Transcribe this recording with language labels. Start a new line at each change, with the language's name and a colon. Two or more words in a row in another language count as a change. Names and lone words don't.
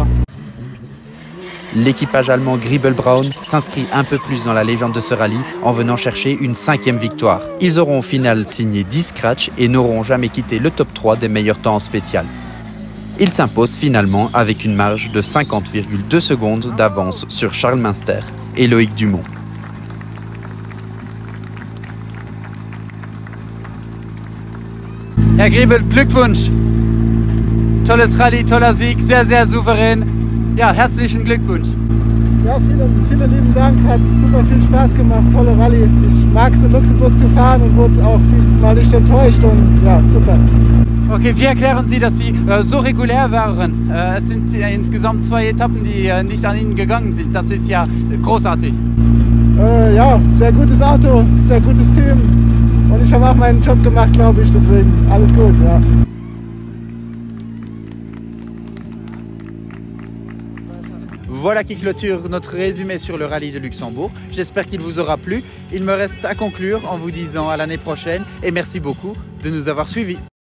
French: L'équipage allemand Griebel-Braun s'inscrit un peu plus dans la légende de ce rallye en venant chercher une 5e victoire. Ils auront au final signé 10 scratchs et n'auront jamais quitté le top 3 des meilleurs temps en spécial. Ils s'imposent finalement avec une marge de 50,2 secondes d'avance sur Charles Münster et Loïc Dumont.
German: Herr Griebel, Glückwunsch! Tolles Rallye, toller Sieg, sehr souverän. Ja, herzlichen Glückwunsch. Ja, vielen lieben Dank, hat super viel Spaß gemacht, tolle Rallye. Ich mag es in Luxemburg zu fahren und wurde auch dieses Mal nicht enttäuscht und ja, super. Okay, wie erklären Sie, dass Sie so regulär waren? Es sind insgesamt 2 Etappen, die nicht an Ihnen gegangen sind. Das ist ja großartig. Ja, sehr gutes Auto, sehr gutes Team und ich habe auch meinen Job gemacht, glaube ich, deswegen alles gut, ja.
French: Voilà qui clôture notre résumé sur le rallye de Luxembourg. J'espère qu'il vous aura plu. Il me reste à conclure en vous disant à l'année prochaine et merci beaucoup de nous avoir suivis.